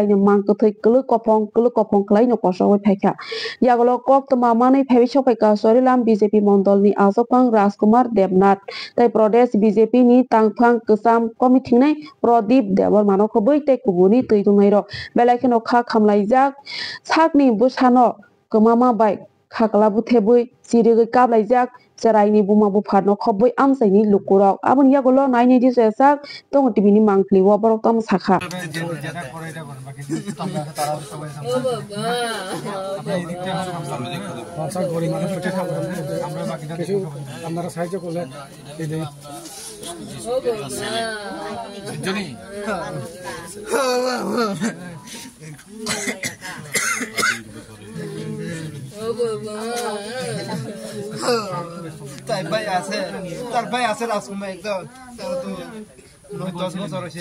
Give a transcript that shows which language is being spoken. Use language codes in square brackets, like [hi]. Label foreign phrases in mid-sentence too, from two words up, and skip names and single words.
[trp] ni mangkwthai kwlwi kopong klai no kosogoi phaikha yagulo koktwma manui phaiwi sopaika Sorilam BJP mondolni Ajokpang Rajkumar Debnath tei Pradesh BJP ni tangphang kwcham committee Pradip Debarma no khobui tei kubuni tui tungnairok belai kheno kha khamlaijak sakni bwsano kwmama bai khaklabu thebui chirigwi kaplaijak cherai ni buma bufar no khobui amsaini lukurok aboni yagulo naini disajak tongo tv ni mangpli wo borok tam sakha [bn] আপনারা সাহায্য করলে তার ভাই আছে রাজকুমার একদম তার তো 10 বছর হয়েছে